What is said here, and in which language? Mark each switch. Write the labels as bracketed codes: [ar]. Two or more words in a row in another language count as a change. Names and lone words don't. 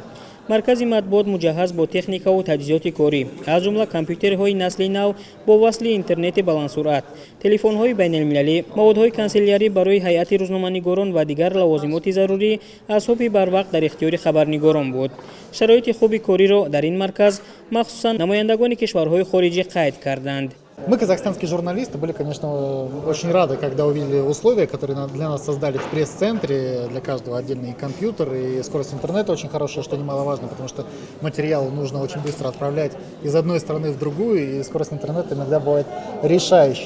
[tg] مرکز مطبوعات مجهز با تکنیک و تجهیزات کاری از جمله کامپیوترهای نسل نو با وصل اینترنت بلندسرعت، تلفن‌های بین‌المللی، موادهای کانسلیاری برای هیئت روزنامه‌نگاران و دیگر لوازمات ضروری از صبح بر وقت در اختیار خبرنگاران بود. شرایط خوب کاری را در این مرکز مخصوصا نمایندگان کشورهای خارجی قید کردند. [ru] Мы, казахстанские журналисты, были, конечно, очень рады, когда увидели условия, которые для нас создали в пресс-центре, для каждого отдельный компьютер, и скорость интернета очень хорошая, что немаловажно, потому что материал нужно очень быстро отправлять из одной страны в другую, и скорость интернета иногда бывает решающей.